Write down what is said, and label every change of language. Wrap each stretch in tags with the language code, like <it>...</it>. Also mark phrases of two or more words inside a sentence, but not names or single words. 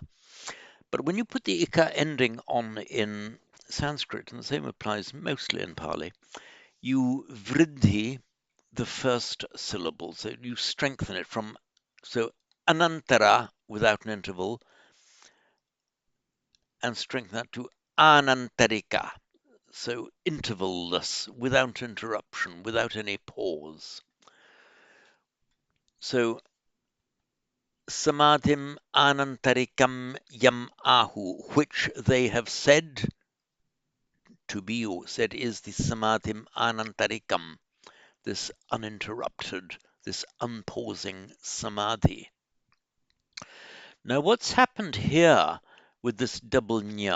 <en>But when you put the ika ending on in Sanskrit, and the same applies mostly in Pali, you vridhi the first syllable, so you strengthen it from, so anantara without an interval, and strengthen that to anantarika, so intervalless, without interruption, without any pause. So</en> <pi>samadhim anantarikam yam ahu,</pi> <en>which they have said to be, or said is the</en> <pi>samadhim anantarikam,</pi> <en>this uninterrupted, this unpausing samadhi. Now, what's happened here with this double nya?</en>